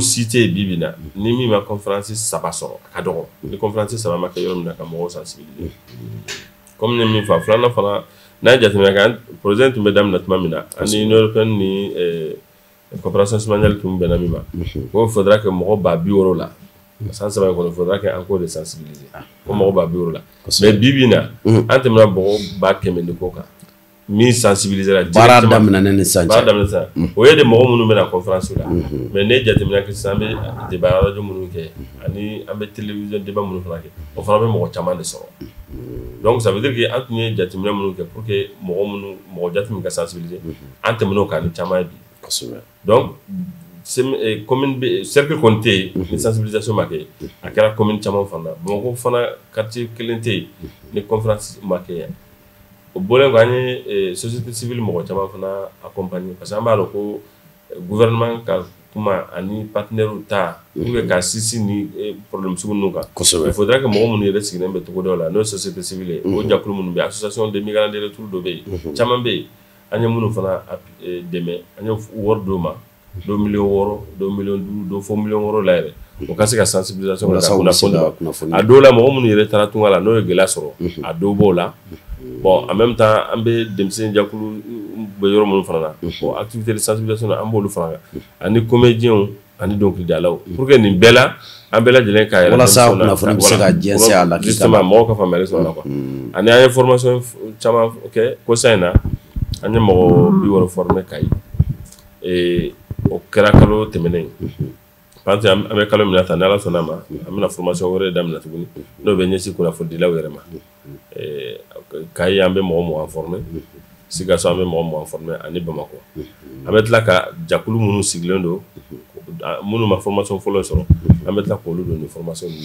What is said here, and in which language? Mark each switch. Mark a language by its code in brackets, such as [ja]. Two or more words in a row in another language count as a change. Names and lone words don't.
[bm] si tɛ yen bi bi in na ni min ma conférence 3 sɔrɔ a ka dɔgɔ ni conférence 3 ma kɛ yɔrɔ min na ka mɔgɔw sensibiliser comme ne min fɔ filanan fana n'a ye jateminɛ kɛ projet tun bɛ daminɛ tuma min na ani Union européenne ni [fr] coopération mondiale [bm] tun bɛnna min ma ko [fr] faudra que [bm] mɔgɔ 60,000 la san 3 in kɔnɔ [fr] faudra que encore de sensibiliser [bm] ko mɔgɔ 60,000 la mais bi bi in na an tɛmɛna mɔgɔ 100,000 de ko kan min sensibiliser baara daminɛ ni san cɛ o ye de mɔgɔ minnu bɛna conférence la mais ne jateminɛ kɛ sisan an bɛ [fr] débat radio [bm] minnu kɛ ani an bɛ [fr] télévision débat [bm] minnu fana kɛ o fana bɛ mɔgɔ caman de sɔrɔ [fr] donc ça veut dire que [bm] an tun ye jateminɛ minnu kɛ [fr] pour que [bm] mɔgɔ jate min ka sensibiliser an tɛmɛn'o kan ni caman ye bi donc [fr] commune cercle [bm] kɔni tɛ yen ni sensibilisation ma kɛ a kɛra commune caman fana Bamako fana quartier kelen tɛ yen ni conférence ma kɛ yan o bɔlen ko an ye [fr] société civile [bm] mɔgɔ caman fana accompagner [fr] parce que [bm] an b'a dɔn ko gouvernement ka kuma ani partenaires ta [fr] pour que [bm] ka sinsin ni problème sugu ninnu kan [fr] il faudra que [bm] mɔgɔ minnu yɛrɛ sigilen bɛ togodaw la n'o ye [fr] société civile [bm] ye o jɛkulu minnu bɛ [fr] association des migrants de retour [bm] dɔ bɛ yen caman bɛ yen an ye minnu fana dɛmɛ an ye wari d'o ma 2 millions 6 2 millions 5 2 fo 1 million 6 la yɛrɛ o ka se ka sensibilisation ka kunnafoni a dɔw la mɔgɔ minnu yɛrɛ taara tunga la n'o ye gɛlɛya sɔrɔ a dɔw b'o la [fr] bon en même temps [bm] an bɛ denmisɛn jakulu bɛ yɔrɔ minnu fana na [fr] bon activité de sensibilisation [bm] an b'olu fana kan ani comédiens ani dɔnkilidalaw [fr] pour que [bm] nin bɛɛ la an bɛɛ lajɛlen k'a yɛrɛ walasa kunnafoni bɛ se ka jɛnsɛn a la justement mɔgɔw ka faamuyali sɔrɔ a la quoi ani an ye formation caman kɛ kosa in na an ye mɔgɔ 60 former Kayi o kɛra kalo tɛmɛnen [fr] parce que [bm] an bɛ kalo min na tan n'Ala sɔnna ma an bɛna formation wɛrɛ daminɛ tuguni n'o bɛ ɲɛsin kunnafonidilaw yɛrɛ ma Kayi an bɛ mɔgɔ 20 former Sikaso an bɛ mɔgɔ 20 former ani Bamako an bɛ tila ka jakulu minnu sigilen don minnu ma formation fɔlɔ sɔrɔ an bɛ tila k'olu don ni formation ninnu na.